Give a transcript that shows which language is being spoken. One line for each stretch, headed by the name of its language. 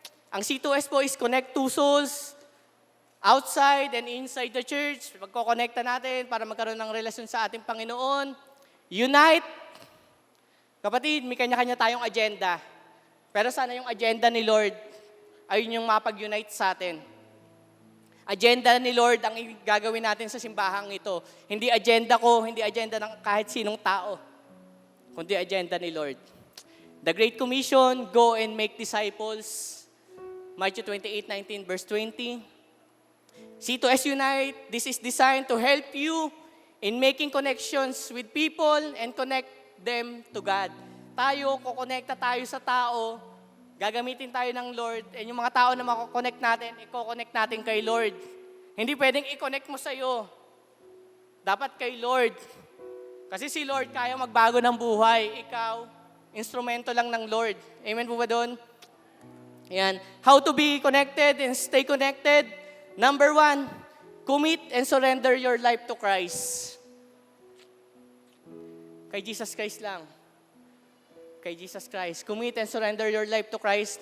English: Ang C2S po is connect two souls outside and inside the church.
Filipino: Pagkokonekta natin para magkaroon ng relasyon sa ating Panginoon. Unite. Kapatid, may kanya-kanya tayong agenda. Pero sana yung agenda ni Lord, ayun yung mapag-unite sa atin. Agenda ni Lord ang gagawin natin sa simbahang ito. Hindi agenda ko, hindi agenda ng kahit sinong tao, kundi agenda ni Lord.
English: The Great Commission, go and make disciples. Matthew 28:19 verse 20. C2S Unite, this is designed to help you in making connections with people and connect them to God.
Filipino: Tayo, kukonekta tayo sa tao, gagamitin tayo ng Lord, and yung mga tao na makakonect natin, i-connect natin kay Lord. Hindi pwedeng i-connect mo sa'yo. Dapat kay Lord. Kasi si Lord kaya magbago ng buhay. Ikaw, instrumento lang ng Lord. Amen po ba doon? Ayan.
English: How to be connected and stay connected. Number 1, commit and surrender your life to Christ.
Filipino: Kay Jesus Christ lang. Kay Jesus Christ.
English: Commit and surrender your life to Christ.